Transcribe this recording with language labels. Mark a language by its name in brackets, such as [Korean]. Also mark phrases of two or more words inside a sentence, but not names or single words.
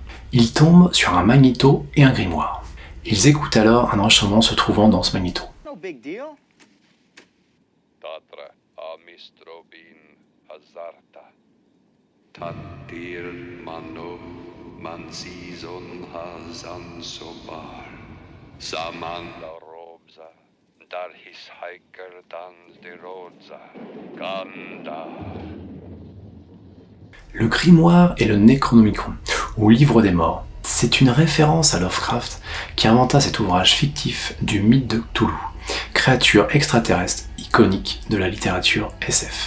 [French] Ils tombent sur un magnéto et un grimoire. Ils écoutent alors un enchaînement se trouvant dans ce magnéto. [English] No big deal. Tatra amistrobin hazarta. Tatir mano mansizon hazan sobar. Saman la robza. Dar his hiker dans de roza. Ganda. [French] Le grimoire est le Necronomicon, ou livre des morts. C'est une référence à Lovecraft qui inventa cet ouvrage fictif du mythe de Cthulhu, créature extraterrestre iconique de la littérature SF.